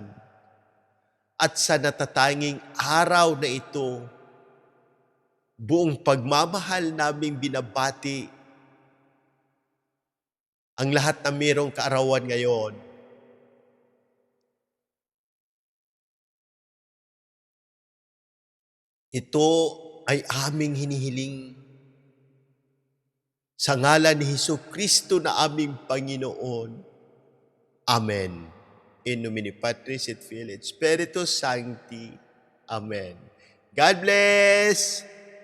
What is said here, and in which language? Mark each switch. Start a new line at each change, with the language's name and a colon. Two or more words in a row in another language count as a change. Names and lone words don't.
Filipino: At sa natatanging araw na ito, buong pagmamahal naming binabati ang lahat na mayroong kaarawan ngayon. Ito ay aming hinihiling sa ngalan ni Jesucristo na aming Panginoon. Amen.
Latin: In nomine Patris et Filii et Spiritus Sancti.
English: Amen. God bless!